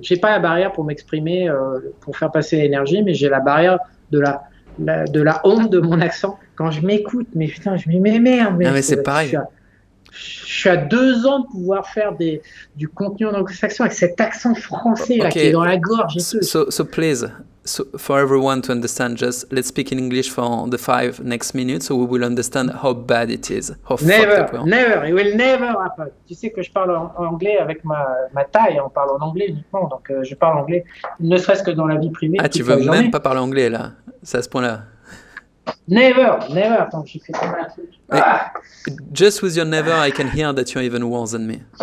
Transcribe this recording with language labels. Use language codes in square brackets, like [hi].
[fr] J'ai pas la barrière pour m'exprimer, pour faire passer l'énergie, mais j'ai la barrière de la honte de mon accent. Quand je m'écoute, mais putain, je me dis, mais merde. Mais c'est pareil. Je suis à 2 ans de pouvoir faire du contenu en anglo-saxon avec cet accent français là, qui est dans la gorge. [en] So please, for everyone to understand, just let's speak in English for the 5 next minutes so we will understand how bad it is. Never, it will never happen. [fr] Tu sais que je parle en anglais avec ma taille, on parle en anglais uniquement, donc je parle anglais, ne serait-ce que dans la vie privée. Ah, tu veux même pas parler anglais là? C'est à ce point-là? [en] Never. [fr] Attends, j'ai fait un truc. [en] Just with your never, I can hear that you're even worse than me.